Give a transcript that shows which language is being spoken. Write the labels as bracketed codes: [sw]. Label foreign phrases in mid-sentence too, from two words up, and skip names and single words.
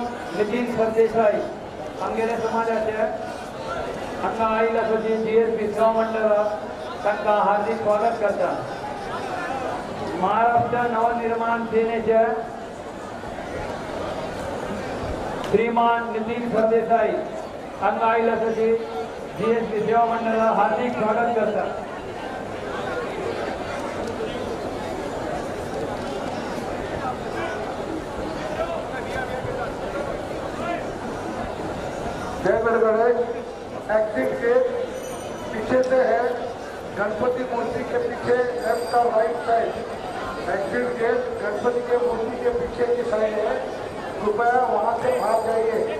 [kok] नितीन सरदेसाई आमगेले समाजाचे हांगा आयिल्ले सचिव जीएसपी सेवा मंडळ तांकां हार्दिक स्वागत करता। महाराष्ट्र नवनिर्माण सेनेचे श्रीमान नितीन सरदेसाई हांगा आयिल्ले सचिव जीएसपी सेवा मंडळ हार्दिक स्वागत करता। [hi] जयगढ़ गणेश [en] exit gate [hi] पीछे से है, गणपति मूर्ति के पीछे लेफ्ट और [en] right side exit gate [hi] गणपति के मूर्ति के पीछे की साइड है, कृपया वहां से भाग जाइए।